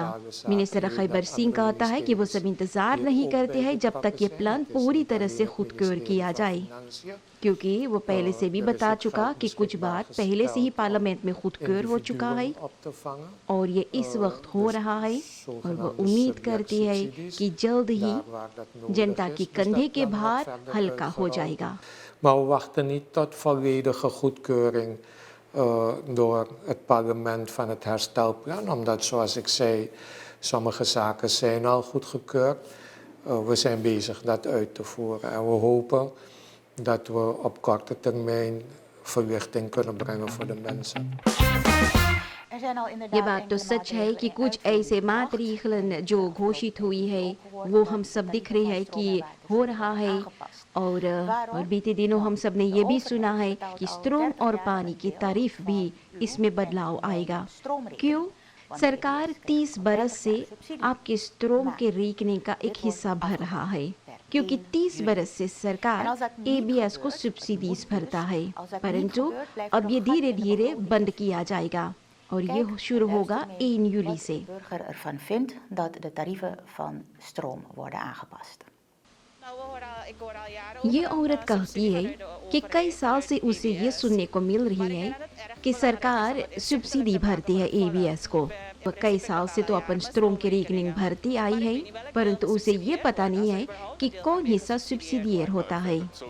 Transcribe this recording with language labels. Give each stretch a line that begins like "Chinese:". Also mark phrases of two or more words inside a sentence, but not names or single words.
Caribbean Hindustani: मिनिस्टर खैबर सिंह कहता है कि वो सब इंतजार नहीं करते हैं जब तक ये प्लान पूरी तरह से खुदकुर किया जाए, क्योंकि वो पहले से भी बता चुका कि कुछ बात पहले से ही पार्लियामेंट में खुदकुर हो चुका है और ये इस वक्त हो रहा है, और वो उम्मीद करती है कि जल्द ही जनता की कंधे के भार हल्का हो जाएगा।
Dutch: Maar we wachten niet tot volledige goedkeuring door het parlement van het herstelplan, omdat zoals ik zei, sommige zaken zijn al goedgekeurd. We zijn bezig dat uit te voeren en we hopen dat we op korte termijn verlichting kunnen brengen voor de mensen.
Caribbean Hindustani: ये बात तो सच है कि कुछ ऐसे मातरीखलन जो घोषित हुई है वो हम सब दिख रहे हैं कि हो रहा है, और बीते दिनों हम सब ने ये भी सुना है कि स्ट्रोम और पानी की तारीफ भी इसमें बदलाव आएगा। क्यों? सरकार 30 बरस से आपके स्ट्रोम के रीकने का एक हिस्सा भर रहा है, क्योंकि 30 बरस से सरकार ABS को सब्सिडीज भरता है, परंतु अब ये धीरे धीरे बंद किया जाएगा और ये शुरू होगा 1 juli से।
Dutch: burger ervan vindt dat de tarieven van stroom worden aangepast.
Caribbean Hindustani: ये औरत कहती है कि कई साल से उसे ये सुनने को मिल रही है कि सरकार सब्सिडी भरती है ABS को। वह कई साल से तो अपन स्ट्रोम की रीकनिंग भरती आई है, परंतु उसे ये पता नहीं है कि कौन हिस्सा सब्सिडियर होता है।